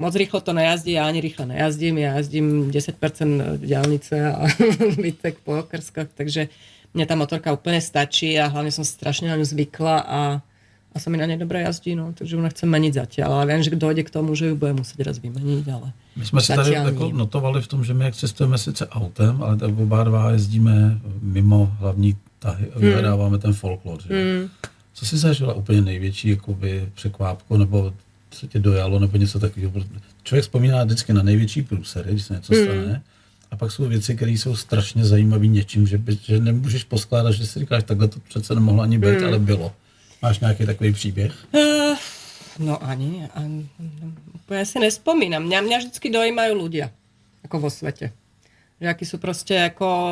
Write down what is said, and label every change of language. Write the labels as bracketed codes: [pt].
[sk] Moc rýchlo to nejazdí, ja ani rýchlo nejazdím. Ja jazdím 10% diaľnice a výtek po okrskoch, takže mne tá motorka úplne stačí a hlavne som strašne na ňu zvykla a sa mi na nej dobre jazdí, no, takže ju nechcem meniť zatiaľ. Ale viem, že dojde k tomu, že ju budem musieť raz vymeniť, ale [cs] my jsme si tady jako notovali v tom, že my jak cestujeme sice autem, ale tak oba dva jezdíme mimo hlavní tahy a vyhledáváme ten folklor. Že? Co jsi zažila úplně největší jakoby, překvápku, nebo co tě dojalo, nebo něco takového? Člověk vzpomíná vždycky na největší průsery, když se něco stane. A pak jsou věci, které jsou strašně zajímavé něčím, že nemůžeš poskládat, že si říkáš, takhle to přece nemohlo ani být, ale bylo. Máš nějaký takový příběh? [sk] No ani úplne si nespomínam. Mňa vždycky dojímajú ľudia, ako vo svete. Že akí sú proste ako...